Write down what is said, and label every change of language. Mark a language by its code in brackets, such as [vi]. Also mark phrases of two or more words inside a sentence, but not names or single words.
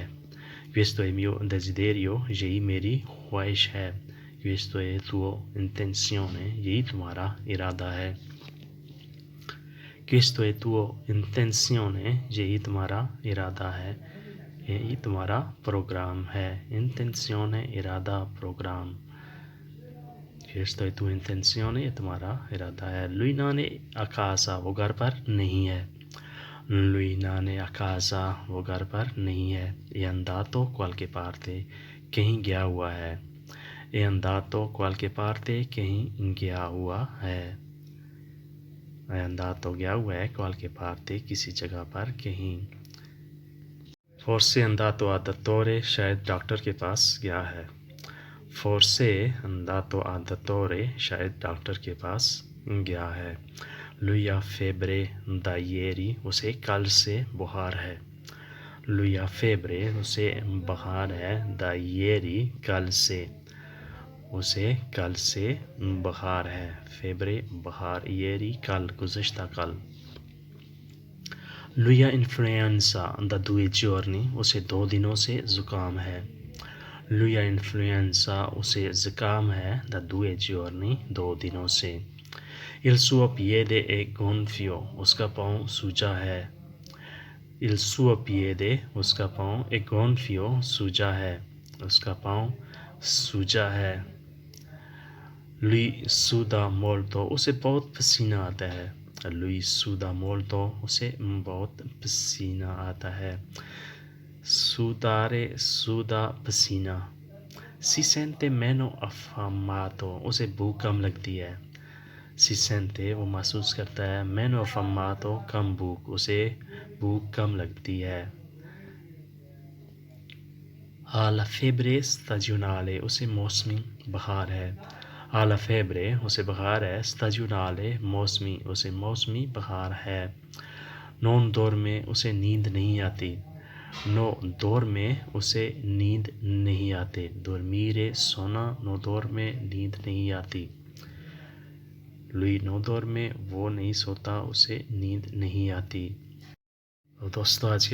[it] questo è mio desiderio، [ur] یہی میری خواہش ہے۔ [it] questo è tuo intenzione، [ur] یہی تمہارا ارادہ ہے۔ [it] questo è tuo intenzione، [ur] یہی تمہارا ارادہ ہے، یہی تمہارا پروگرام ہے۔ [it] intenzione، [ur] ارادہ، پروگرام۔ [it] questo è tuo intenzione، [ur] یہ تمہارا ارادہ ہے۔ [it] lui non è a casa، [ur] وہ گھر پر نہیں ہے۔ [it] lui non è a casa، [ur] وہ گھر پر نہیں ہے۔ [it] è andato qualche parte، [ur] کہیں گیا ہوا ہے۔ [it] è andato qualche parte، [ur] کہیں گیا ہوا ہے۔ [it] è andato، [ur] گیا ہوا ہے۔ [it] qualche parte، [ur] کسی جگہ پر، کہیں۔ [it] forse è andato al dottore، [ur] شاید ڈاکٹر کے پاس گیا ہے۔ [it] forse è andato al dottore، [ur] شاید ڈاکٹر کے پاس گیا ہے۔ [it] lui ha febbre da ieri، [ur] اسے کل سے بخار ہے۔ [it] lui ha febbre، [ur] اسے بخار ہے۔ [it] da ieri، [ur] کل سے، اسے کل سے بخار ہے۔ febbre، بخار۔ ieri، کل، گزشتہ کل۔ [it] lui ha influenza da 2 giorni، [ur] اسے 2 دنوں سے زکام ہے۔ [it] lui ha influenza، [ur] اسے زکام ہے۔ [it] da 2 giorni، [ur] 2 دنوں سے۔ [it] il suo piede è gonfio، [ur] اس کا پاؤں سوجا ہے۔ [it] il suo piede، [ur] اس کا پاؤں، [it] è gonfio، [ur] سوجا ہے، اس کا پاؤں سوجا ہے۔ [it] lui suda molto، [ur] اسے بہت پسینہ آتا ہے۔ [it] lui suda molto، [ur] اسے بہت پسینہ آتا ہے۔ [it] sudare، suda، پسینہ۔ si sente meno affamato، [ur] اسے بھوک کم لگتی ہے۔ [it] si sente، [ur] وہ محسوس کرتا ہے، [it] meno affamato، [ur] کم بھوک، اسے بھوک کم لگتی ہے۔ [it] ha la febbre stagionale، [ur] اسے موسمی بخار ہے۔ [it] ha la febbre، [ur] اسے بخار ہے۔ stagionale، موسمی، اسے موسمی بخار ہے۔ [it] non dorme، [ur] اسے نیند نہیں آتی۔ نو دور میں اسے نیند نہیں آتے dormire سونا نو دور میں نیند نہیں آتی lui نو دور میں وہ نہیں سوتا اسے نیند نہیں آتی تو دوستو آج کے